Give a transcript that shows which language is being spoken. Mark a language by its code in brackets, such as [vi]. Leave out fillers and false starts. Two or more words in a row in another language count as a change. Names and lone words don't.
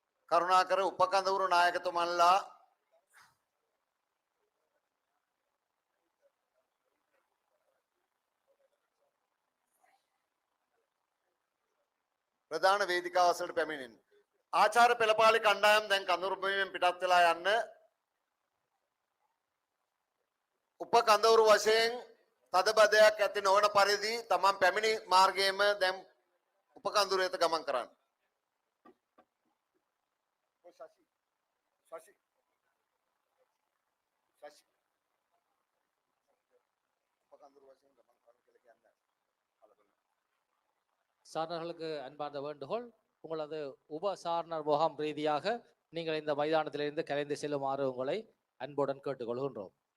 [si] කරුණාකර උපකඳවුරු නායකතුමන්ලා ප්‍රධාන වේදිකාව අසලට පැමිණෙන්න. ආචාර්ය පෙළපාලි කණ්ඩායම් දැන් කඳවුරු බිමෙන් පිටත් වෙලා යන්න. උපකඳවුරු වශයෙන් තදබදයක් ඇති නොවන පරිදි තමන් පැමිණි මාර්ගයේම දැන් උපකඳවුරු වෙත ගමන් කරන්න. [ta] சாரணர்களுக்கு அன்பார்ந்த வேண்டுகோள், உங்களது உப சாரணர் முகாம் ரீதியாக நீங்கள் இந்த மைதானத்திலிருந்து கலைந்து செல்லுமாறு உங்களை அன்புடன் கேட்டுக்கொள்கின்றோம்.